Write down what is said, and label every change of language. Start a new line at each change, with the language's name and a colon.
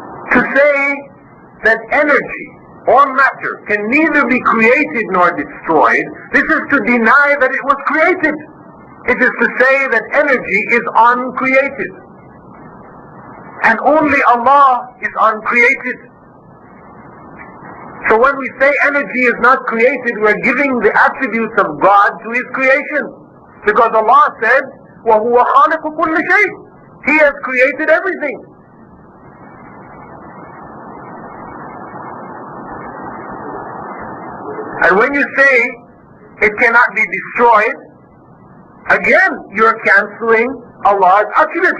English: To say that energy or matter can neither be created nor destroyed, this is to deny that it was created. It is to say that energy is uncreated. And only Allah is uncreated. So when we say energy is not created, we're giving the attributes of God to His creation. Because Allah said,
Arabic: وَهُوَ خَالِقُ كُلِّ شَيْءٍ.
English: He has created everything. And when you say it cannot be destroyed, again, you're canceling Allah's attributes.